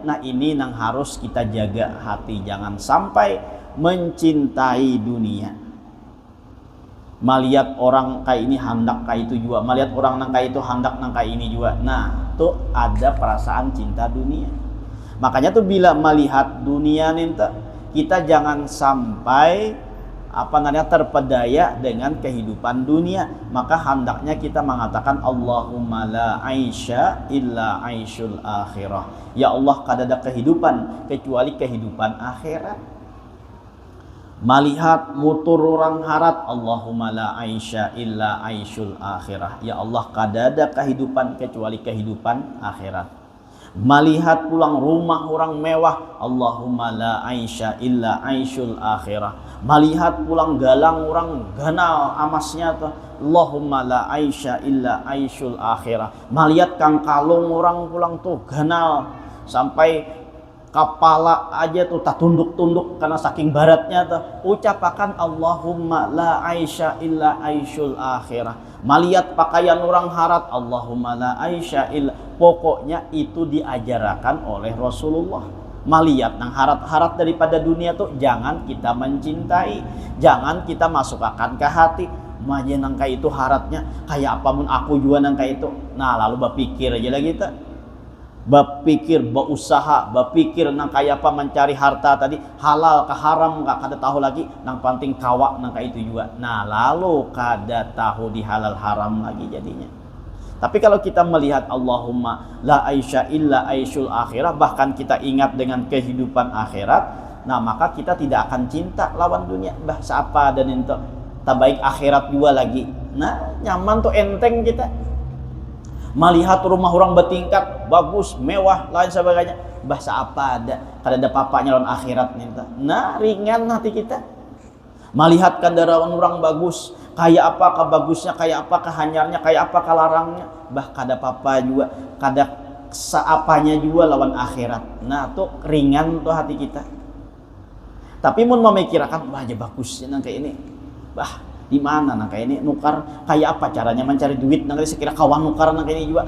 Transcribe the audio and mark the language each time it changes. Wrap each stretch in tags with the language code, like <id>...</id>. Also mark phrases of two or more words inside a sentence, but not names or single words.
<bjn>Nah, ini nang harus kita jaga hati, jangan sampai mencintai dunia. Melihat orang kayak ini hendak kayak itu juga, melihat orang nang kayak itu hendak nang kayak ini juga. Nah, tuh ada perasaan cinta dunia. Makanya tuh bila melihat dunia nih, kita jangan sampai terpedaya dengan kehidupan dunia. Maka hendaknya kita mengatakan</bjn> <ar>اللهم لا عيش إلا عيش الآخرة.</ar> <bjn>Ya Allah, kada ada kehidupan kecuali kehidupan akhirat. Melihat mutur orang harat,</bjn> <ar>اللهم لا عيش إلا عيش الآخرة.</ar> <bjn>Ya Allah, kada ada kehidupan kecuali kehidupan akhirat. Melihat pulang rumah orang mewah,</bjn> <ar>اللهم لا عيش إلا عيش الآخرة.</ar> <bjn>Melihat pulang galang orang ganal amasnya tuh,</bjn> <ar>اللهم لا عيش إلا عيش الآخرة.</ar> <bjn>Melihat kang kalung orang pulang tuh ganal sampai kepala aja tuh tak tunduk-tunduk karena saking baratnya tuh, ucapakan</bjn> <ar>اللهم لا عيش إلا عيش الآخرة.</ar> <bjn>Melihat pakaian orang harat,</bjn> <ar>اللهم لا عيش إلا,</ar> <bjn>pokoknya itu diajarkan oleh Rasulullah. Melihat nang harat-harat daripada dunia tuh jangan kita mencintai, jangan kita masukkan ke hati. Maja nang kayak itu haratnya kayak apa mun aku juga nang kayak itu. Nah lalu berpikir aja lah kita, berpikir, berusaha, berpikir nang kayak apa mencari harta tadi, halal ke haram nggak kada tahu lagi, nang penting kawak nang kayak itu juga. Nah lalu kada tahu di halal haram lagi jadinya. Tapi kalau kita melihat</bjn> <ar>اللهم لا عيش إلا عيش الآخرة,</ar> <bjn>bahkan kita ingat dengan kehidupan akhirat, nah maka kita tidak akan cinta lawan dunia. Bah siapa dan itu tak baik akhirat juga lagi. Nah nyaman tuh enteng kita. Melihat rumah orang bertingkat bagus, mewah, lain sebagainya, bahasa apa ada, kada ada papanya lawan akhirat nih. Nah ringan hati kita. Melihat kendaraan orang bagus, kayak apa kebagusnya, kayak apa kehanyarnya, kayak apa kelarangnya, bah kada apa-apa juga, kada seapanya juga lawan akhirat. Nah tuh ringan tuh hati kita. Tapi mun memikirkan, wah aja bagusnya nang kayak ini, bah di mana nang kayak ini nukar, kayak apa caranya mencari duit nang kayak sekira kawan nukar nang kayak ini juga.</bjn>